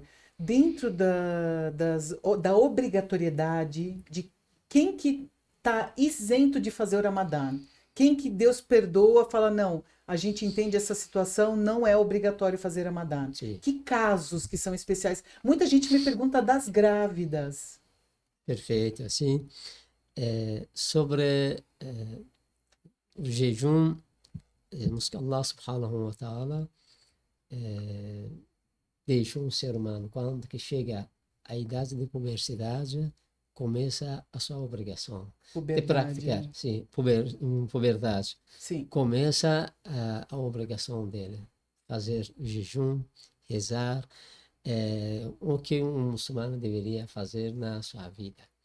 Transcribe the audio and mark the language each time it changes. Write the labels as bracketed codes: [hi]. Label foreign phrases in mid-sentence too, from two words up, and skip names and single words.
[pt] Dentro da obrigatoriedade de quem que está isento de fazer o Ramadã, quem que Deus perdoa, fala, não, a gente entende essa situação, não é obrigatório fazer Ramadã. Sim, Que casos que são especiais? Muita gente me pergunta das grávidas. perfeito. Assim, sobre o jejum, vemos que [ar] الله سبحانه وتعالى [pt] deixou um ser humano, quando que chega à idade de puberdade, começa a sua obrigação de Puberdade, praticar, né? sim, puberdade. Sim. Começa a obrigação dele, fazer jejum, rezar, o que um muçulmano deveria fazer na sua vida.